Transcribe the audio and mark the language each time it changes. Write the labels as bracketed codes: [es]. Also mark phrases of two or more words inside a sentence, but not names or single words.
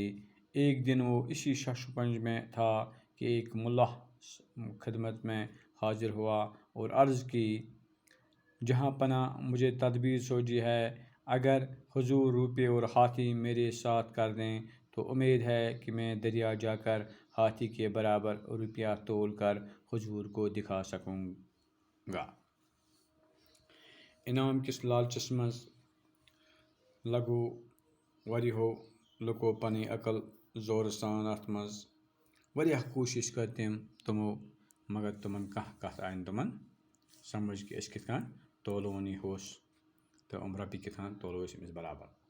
[ur] ایک دن وہ اسی ششکنج میں تھا کہ ایک ملا خدمت میں حاضر ہوا اور عرض کی، جہاں پناہ مجھے تدبیر سوجی ہے، اگر حضور روپے اور ہاتھی میرے ساتھ کر دیں تو امید ہے کہ میں دریا جا کر ہاتھی کے برابر روپیہ تول کر حضور کو دکھا سکوں گا۔ [ks] انعام کس لالچس مز لگو واریاہو لُکو پنٕنۍ عقل زورٕ سان اتھ منٛز واریاہ کوٗشش کٔر تِمو مگر تِمن کانٛہہ کتھ آیہِ نہٕ تِمن سمجھ کہ أسۍ کِتھ کٔنۍ تولون یہِ ہوٚس تہٕ یِم رۄپیہِ کِتھ کٔنۍ تولو أسۍ أمِس برابر۔